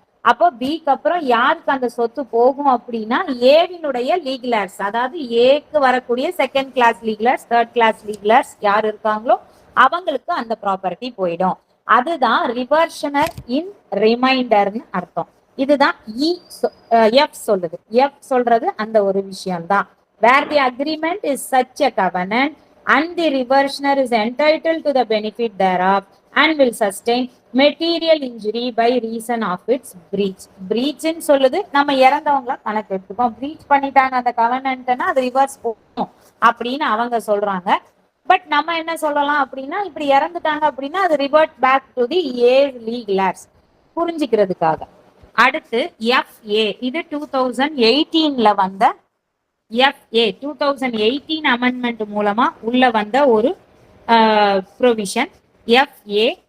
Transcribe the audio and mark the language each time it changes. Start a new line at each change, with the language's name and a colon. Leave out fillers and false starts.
Tamil: அப்போ பிக்கு அப்புறம் யாருக்கு அந்த சொத்து போகும் அப்படின்னா ஏவினுடைய லீகலர்ஸ், அதாவது ஏக்கு வரக்கூடிய செகண்ட் கிளாஸ் லீகலர்ஸ், தேர்ட் கிளாஸ் லீகலர்ஸ் யார் இருக்காங்களோ அவங்களுக்கு அந்த ப்ராப்பர்ட்டி போயிடும். அதுதான் ரிவர்ஷனர் இன் ரிமைண்டர்னு அர்த்தம். இதுதான் எஃப் சொல்லுது. எஃப் சொல்றது அந்த ஒரு விஷயம் தான்.
English: Where the agreement is such a covenant and the reversioner is entitled to the benefit thereof and will sustain material injury by reason of its breach.
Tamil: breach ன்னு சொல்லுது, நம்ம இறந்தவங்கள கணக்கு எடுத்துக்கோம். breach பண்ணிட்டாங்க அந்த கவர்னன்ட்னா அது ரிவர்ஸ் போகும் அப்படின்னு அவங்க சொல்றாங்க. பட் நம்ம என்ன சொல்லலாம் அப்படின்னா, இப்படி இறந்துட்டாங்க அப்படின்னா அது
English: revert back to the legal heirs,
Tamil: புரிஞ்சுக்கிறதுக்காக. அடுத்து FA, இது 2018ல வந்த FA 2018 அமெண்ட்மெண்ட் மூலமா உள்ள வந்த ஒரு ப்ரொவிஷன் FA.